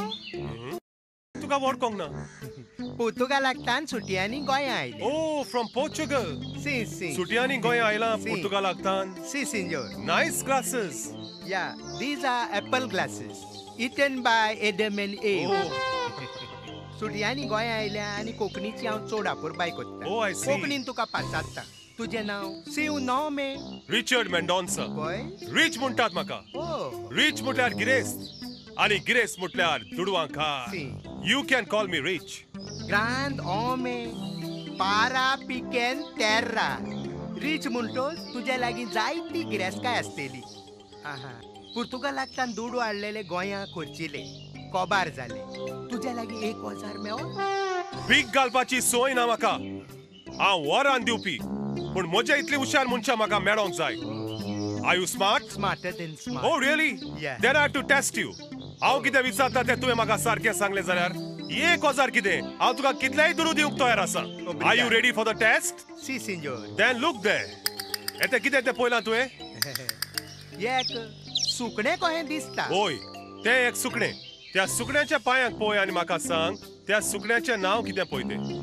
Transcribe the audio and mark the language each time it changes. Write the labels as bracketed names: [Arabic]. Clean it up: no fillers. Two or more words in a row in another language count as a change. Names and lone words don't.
[Konkani] तुका वळखोंक ना पोर्तुगालाकतान सुटयांनी गोंया आयले. [English] Oh, from Portugal. [Portuguese] Sim, sim. [Konkani] सुटयांनी गोंया आयला [Portuguese] Sim. [Konkani] पोर्तुगालाकतान. [Portuguese] Sim, senhor. [English] Nice glasses. Yeah, these are apple glasses. Eaten by Adam and Eve. [Konkani] सुटयांनी गोंया आयल्या आनी कोंकणीची हांव चड आपुरबाय कोत्ता. [English] Oh, I see. [Konkani] कोंकणीन तुका पाचात्ता. तुजें नांव [Portuguese] seu nome. [Konkani] Richard Mendonça. गोय? Rich म्हणटात म्हाका. Oh. Rich म्हटल्यार गिरेस्त आनी गिरेस्त म्हटल्यार दुडवांकार. [Portuguese] Sim. [English] You can call me rich. [Portuguese] Grand homem para pequena terra. [Konkani] Rich म्हणटोच तुज्या लागीं जायती गिरेस्तकाय आसतली. पुर्तुगालाकतान दुडू हाडलेले गोंया करचिले कोबार जाले तुज्या लागीं 1000 मेळ्ळो भीक घालपाची सोय ना म्हाका हांव वरान दिवपी पूण म्हजे इतली हुशार मनशां म्हाका मेळोंक जाय [English] are you smart smarter than smart oh really Yeah. then I have to test you [Konkani] हांव कितें विचारता तें तुवें म्हाका सारकें सांगलें जाल्यार 1000 कितें हांव तुका कितलेय दुडू दिवंक तयार आसा [English] are you ready for the test [Portuguese] sim senhor [English] then look [Konkani] दे येते कितें तें पळयलां तुवें एक सुकणें कहें दिसता ओय तें एक सुकणें त्या सुकण्याच्या पांयाक पळय आनी म्हाका सांग त्या सुकण्याचें नांव कितें पळय तें